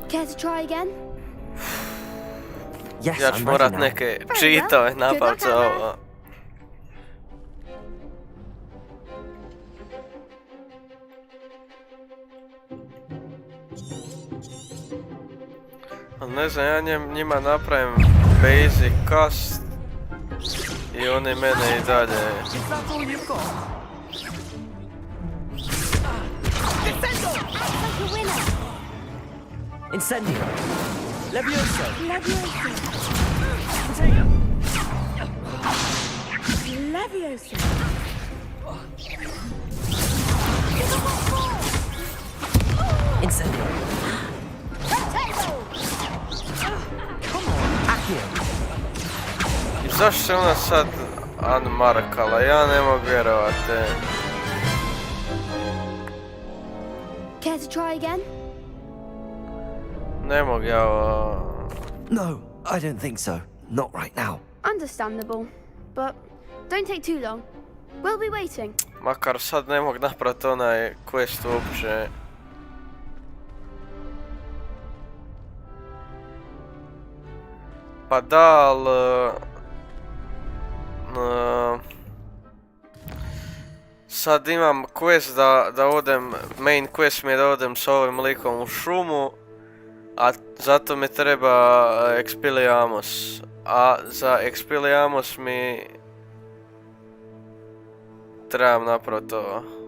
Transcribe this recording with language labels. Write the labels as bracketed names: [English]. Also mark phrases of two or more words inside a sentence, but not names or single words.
[English] to try again? Yes, [Croatian] ja ću [English] I'm [Croatian] morat [English] ready now. [Croatian] neke cheatove napaviti za ovo. Ne znam, ja njima napravim [English] basic cast [Croatian] i oni mene i dalje. Incendio! Levioso! Levioso! Incendio! I zašto se ona sad unmarkala? Ja ne mogu vjerovati. [English] Care to try again? [Croatian] Ne mogu ja ovo... [English] No, I don't think so. Not right now. Understandable, but don't take too long. We'll be waiting. [Croatian] Makar sad ne mogu napraviti onaj quest uopće. Pa da, ali... sad imam quest da odem, [English] main quest [Croatian] mi je da odem s ovim likom u šumu, a zato mi treba Expelliarmus, a za Expelliarmus mi trebam napraviti ovo.